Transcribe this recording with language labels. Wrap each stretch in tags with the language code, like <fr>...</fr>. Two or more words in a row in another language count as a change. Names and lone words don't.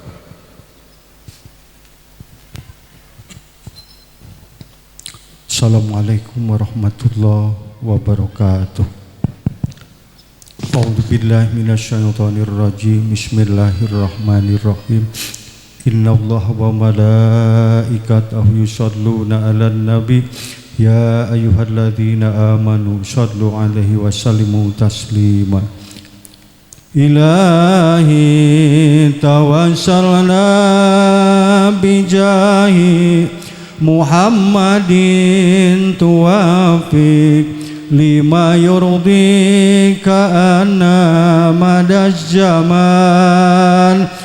<ar>السلام عليكم ورحمة الله وبركاته. أعوذ بالله من الشيطان الرجيم. Bismillahirrahmanirrahim. إن الله وملائكته يصلون على النبي يا أيها الذين آمنوا صلوا عليه وسلموا تسليما. إلهي توسلنا بجاه محمد توفق لما يرضيك أنا مدى الزمان.</ar>